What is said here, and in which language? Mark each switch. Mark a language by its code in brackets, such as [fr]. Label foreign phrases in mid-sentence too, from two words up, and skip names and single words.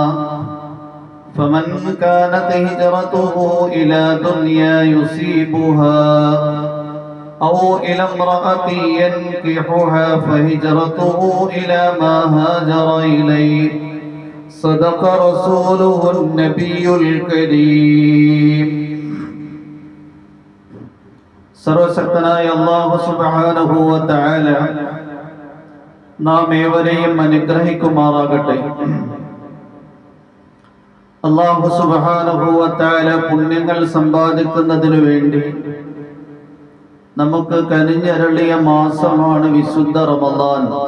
[ar] فمن كانت هجرته إلى دنيا يصيبها أو إلى امرأة ينكحها فهجرته إلى ما هاجر إليه. صدق رسوله النبي الكريم. [ml] സർവശക്തനായ [ar] الله سبحانه وتعالى [ml] നാം ഏവരെയും അനുഗ്രഹിക്കുമാറാകട്ടെ. [ar] الله سبحانه وتعالى [ml] പുണ്യങ്ങൾ സമ്പാദിക്കുന്നതിനു വേണ്ടി നമുക്ക് കനിഞ്ഞരുളിയ മാസമാണ് വിശുദ്ധ റമദാൻ.